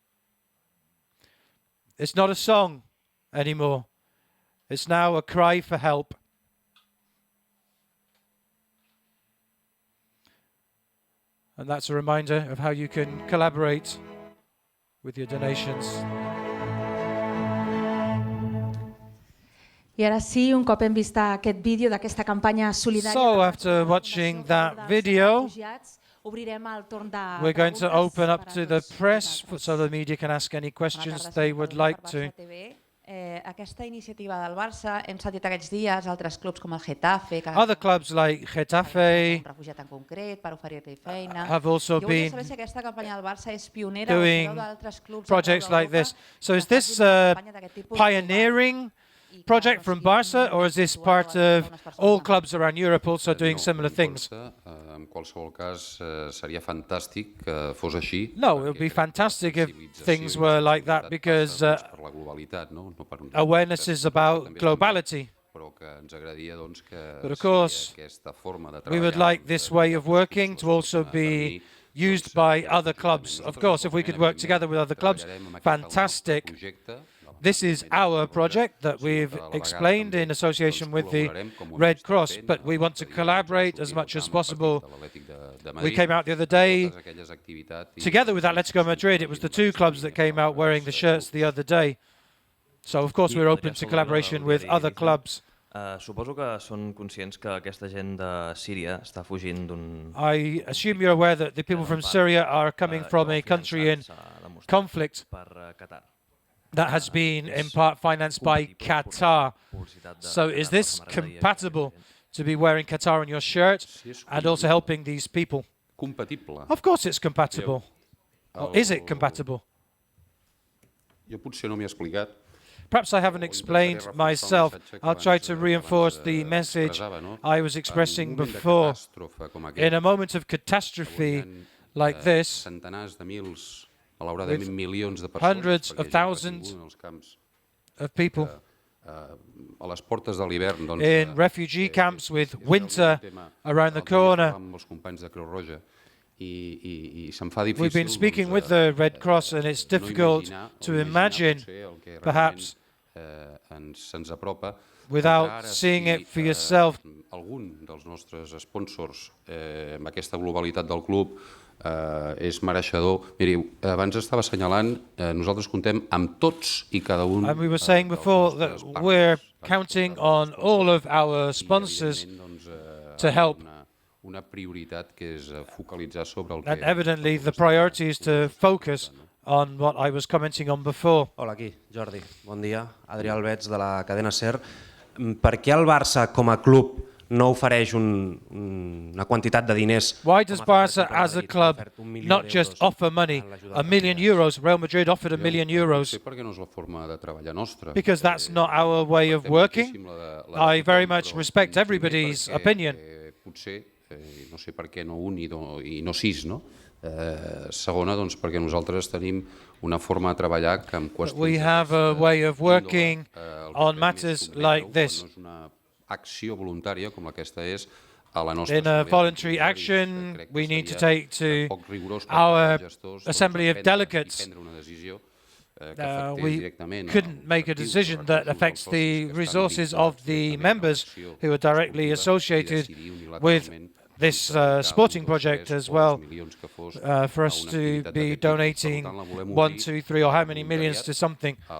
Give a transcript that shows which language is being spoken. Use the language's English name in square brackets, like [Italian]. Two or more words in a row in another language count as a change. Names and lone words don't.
[English] It's not a song anymore. It's now a cry for help. And that's a reminder of how you can collaborate with your donations. [Catalan] I ara sí, un cop hem vist aquest vídeo d'aquesta campanya solidària... [English] So, after watching that video, we're going to open up to the press so the media can ask any questions they would like to. [Catalan] Aquesta iniciativa del Barça, hem sentit aquests dies altres clubs com el Getafe, que [English] Other clubs like Getafe [Catalan] un refugiat en concret per oferir-li feina. [English] have also [Catalan] Jo volia [English] been [Catalan] saber si aquesta campanya del Barça és pionera o [English] doing [Catalan] sabeu d'altres clubs [English] projects like this. So is this a pioneering project from Barca, or is this part of all clubs around Europe also doing similar things? [Catalan] En qualsevol cas, seria fantàstic que fos així. No, [English] it would be fantastic if things were like that, because [Catalan] per la globalitat, no per [English] awareness is about globality. [Catalan] però que ens agradaria doncs que [English] But of course, [Catalan] aquesta forma de treballar, [English] we would like this way of working to also be used by other clubs. Of course, if we could work together with other clubs, fantastic. This is our project that we've explained in association with the Red Cross, but we want to collaborate as much as possible. We came out the other day together with Atletico Madrid. It was the two clubs that came out wearing the shirts the other day. So, of course, we're open to collaboration with other clubs. [Catalan] Suposo que són conscients que aquesta gent de Síria està fugint d'un... [English] I assume you're aware that the people from Syria are coming from a country in conflict [Catalan] per Qatar. [English] that has been in part financed by Qatar. So is this compatible to be wearing Qatar on your shirt and also helping these people? compatible. Of course it's compatible. Or is it compatible? [Catalan] Jo potser no m'he explicat. [English] Perhaps I haven't explained myself. I'll try to reinforce the message I was expressing before. In a moment of catastrophe like this, [Catalan] centenars de mils, malauradament milions de persones, [English] hundreds of thousands of people [Catalan] a les portes de l'hivern, doncs, [English] in refugee camps with winter around the corner. [Catalan] amb els companys de Creu Roja i se'm fa difícil. [English] We've been speaking with the Red Cross, and it's difficult to imagine, perhaps, [Catalan] se'ns apropa, [English] without seeing it for yourself. [Catalan] Algun dels nostres sponsors amb aquesta globalitat del club és mereixedor. Miri, abans estava assenyalant, nosaltres contem amb tots i cada un. [English] And we were saying before that we're counting on all of our sponsors to help. [Catalan] Una prioritat que és focalitzar sobre el que... [English] And evidently the priority is to focus on what I was commenting on before. [Catalan] Hola, aquí, Jordi. Bon dia. Adrià Albets, de la cadena SER. Per què el Barça, com a club, no ofereix una quantitat de diners? [English] Why does Barca, as a club, not just offer money? €1 million. Real Madrid offered €1 million. [Catalan] Perquè no és la forma de treballar nostra. [English] Because that's not our way of working. I very much respect everybody's opinion. [Catalan] Potser, no sé per què no un i no sis, no? Segona, doncs, perquè nosaltres tenim una forma de treballar que en qüestions... [English] We have a way of working on matters like this. [Catalan] No és una acció voluntària com aquesta és a la nostra... [English] In a voluntary action, we need to take to our assembly of delegates. We couldn't make a decision that affects the resources of the members who are directly associated with this sporting project as well, for us to be donating 1, 2, 3 or how many millions to something.